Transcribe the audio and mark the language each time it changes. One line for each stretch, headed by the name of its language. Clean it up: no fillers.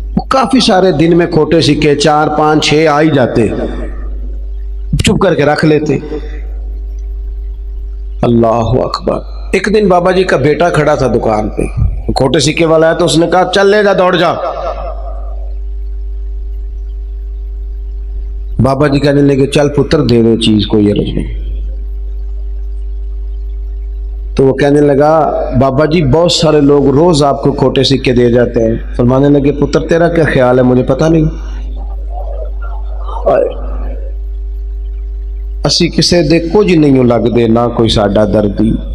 Urdu: کافی سارے دن میں کھوٹے سکے 4 5 6 آ ہی جاتے، چپ کر کے رکھ لیتے. اللہ اکبر. ایک دن بابا جی کا بیٹا کھڑا تھا دکان پہ، کھوٹے سکے والا ہے، تو اس نے کہا چل لے جا، دوڑ جا. بابا جی کہنے لگے چل پتر دے دے چیز کو، یہ رجوع. تو وہ کہنے لگا بابا جی بہت سارے لوگ روز آپ کو کھوٹے سکے دے جاتے ہیں. فرمانے لگے پتر تیرا کیا خیال ہے؟ مجھے پتہ نہیں.
Punjabi: असी किसे दे कुछ नहीं लगते ना कोई साडा दर्दी।